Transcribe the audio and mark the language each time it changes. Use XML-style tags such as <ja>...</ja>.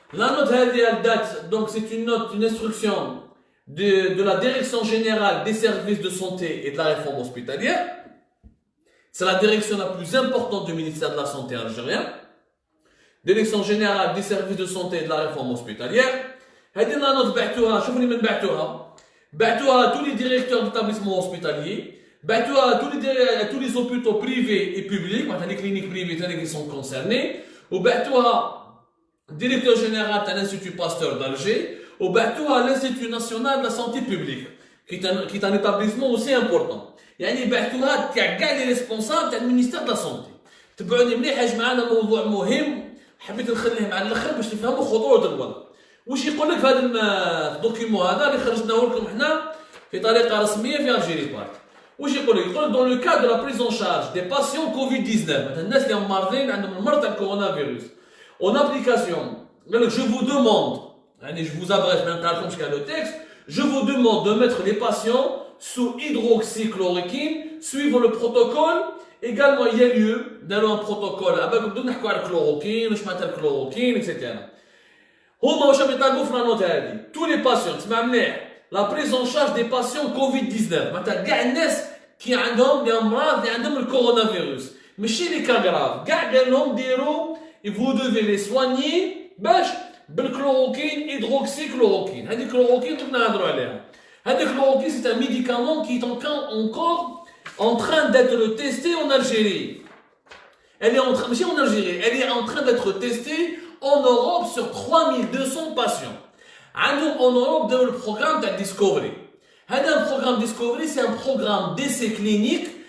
<fr>La note elle date, donc c'est une note, une instruction de la Direction Générale des Services de Santé et de la Réforme Hospitalière. C'est la direction la plus importante du ministère de la Santé algérien. Direction Générale des Services de Santé et de la Réforme Hospitalière.</fr> <ar>هذه la note بعتوها، شوفوا لي من بعتوها.</ar> <fr>بعتوها à tous les directeurs d'établissements hospitaliers. بعتوها à tous les hôpitaux privés et publics, les cliniques privées qui sont concernées. وبعتوها directeur général de l'Institut Pasteur d'Alger. وبعتوها à l'Institut National de la Santé Publique, qui est un établissement aussi important.</fr> <ar>يعني بعتوها تاع كاع لي ريسبونسابل تاع المينيستير دو لا سونتي. تبعوني مليح يا جماعه، هذا موضوع مهم حبيت نخليه مع الاخر باش تفهموا خطوره الوضع. واش يقول لك في هذا الدوكيمون هذا اللي خرجناه لكم حنا في طريقه رسميه في الجيري بارك. واش يقول لك؟ يقول</ar> <fr>dans le cas de la prise en charge des patients Covid-19</fr> <ar>مثلا الناس اللي مرضين عندهم المرض تاع الكورونا فيروس</ar> <fr>en application قال لك je vous demande يعني je vous abrège</fr> <ar>ما نقرالكمش كاع</ar> <fr>le texte je vous demande de mettre les patients sous hydroxychloroquine suivant le protocole. Également il y a lieu d'aller un protocole</fr> <ar>بالكم بدنا نحكوا على الكلوروكين واش معناتها الكلوروكين اكسيتيرا. هما واش يطالبوا في النوت هذه</ar> <fr>tous les patients</fr> <ar>تسمع مليح</ar> <fr>la prise en charge des patients Covid-19</fr> <ar>معناتها كاع الناس كي عندهم لي امراض اللي عندهم الكورونا فيروس ماشي لي كا غراف كاع قال لهم ديروا</ar> <fr>vous devez les soigner</fr> <ar>باش بالكلوروكين هيدروكسيكلوروكين. هذه الكلوروكين كنا نهضروا عليها.</ar> <fr>هذا الكلوروكين c'est un médicament qui est encore en train d'être testé en Algérie. Elle est en train, mais en Algérie, elle est en train d'être testée en Europe sur 3200 patients. En Europe, dans le programme de Discovery. Un programme Discovery, c'est un programme d'essai clinique.</fr>